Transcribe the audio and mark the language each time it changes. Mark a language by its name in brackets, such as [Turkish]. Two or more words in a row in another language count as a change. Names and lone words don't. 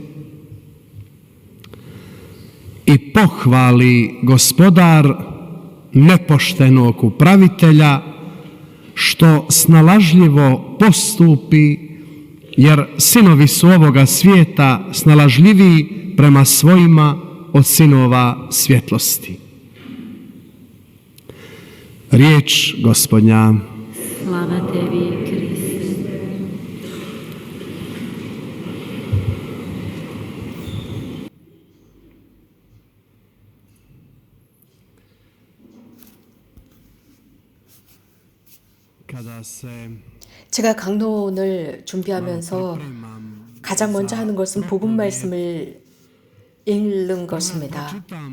[Croatian] I pohvali gospodar nepoštenog upravitelja što snalažljivo postupi, jer sinovi su ovoga svijeta snalažljiviji prema svojima od sinova svjetlosti. Riječ Gospodnja. Slava tebi, Kriste. [Korean] 제가 강론을 준비하면서 가장 먼저 하는 것은 복음 말씀을 읽는 것입니다.